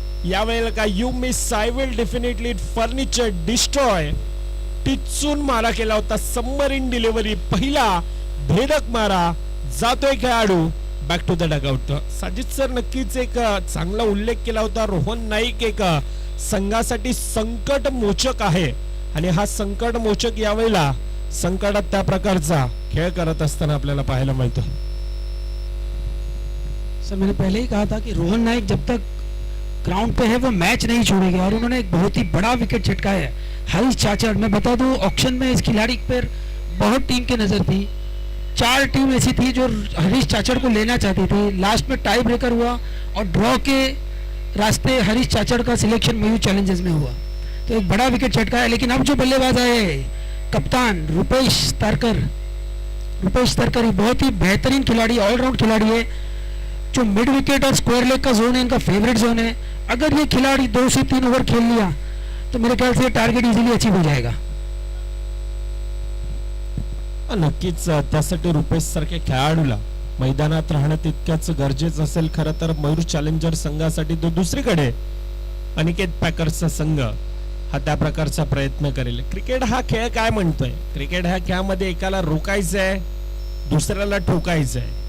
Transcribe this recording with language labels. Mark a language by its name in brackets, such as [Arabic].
[Marathi] यावेळेला काय [English] you miss I will definitely furniture destroy [Marathi] टिचून मारा केला होता. सबमरीन डिलिव्हरी, पहिला भेदक मारा. जातोय खेळाडू back to the dugout. Sajid sir नक्कीच एक चांगला उल्लेख केला होता. रोहन नाईक एक संघासाठी संकट मोचक आहे आणि हा संकट मोचक यावेळेला संकटात त्या प्रकारचा खेळ करत असताना आपल्याला पाहायला मिळतो. [Hindi] सर मैंने पहले ही कहा था कि रोहन नाइक जब तक ग्राउंड पे है वो मैच नहीं छोड़ेगा और उन्होंने एक बहुत ही बड़ा विकेट छटकाया है. हरीश चाचड़, मैं बता दूं ऑक्शन में इस खिलाड़ी पर बहुत टीम की नज़र थी. 4 टीम ऐसी थी जो हरीश चाचड़ को लेना चाहती थी. लास्ट में टाई ब्रेकर हुआ और ड्रॉ के रास्ते हरीश चाचड़ का सिलेक्शन मयूर चैलेंजर्स में हुआ. तो एक बड़ा विकेट छटकाया. लेकिन अब जो बल्लेबाज आए कप्तान रुपेश तरकर ही बहुत ही बेहतरीन खिलाड़ी, ऑलराउंड खिलाड़ी है. जो मिड विकेट और स्क्वायर लेग का जोन है इनका फेवरेट जोन है. अगर ये खिलाड़ी 2 से 3 ओवर खेल लिया तो मेरे ख्याल से टारगेट इजीली अचीव हो जाएगा. [Marathi] नक्कीच त्यासाठी रुपेश सारख्या खेळाडूला मैदानात राहणं तितक्याच गरजेचं असेल. खरं तर मयूर चॅलेंजर संघासाठी तो दुसरीकडे अनिकेत पॅकर्सचा संघ हा त्या प्रकारचा प्रयत्न करेल. क्रिकेट हा खेळ काय म्हणतोय? क्रिकेट ह्या खेळामध्ये एकाला रोखायचंय, दुसऱ्याला ठोकायचंय.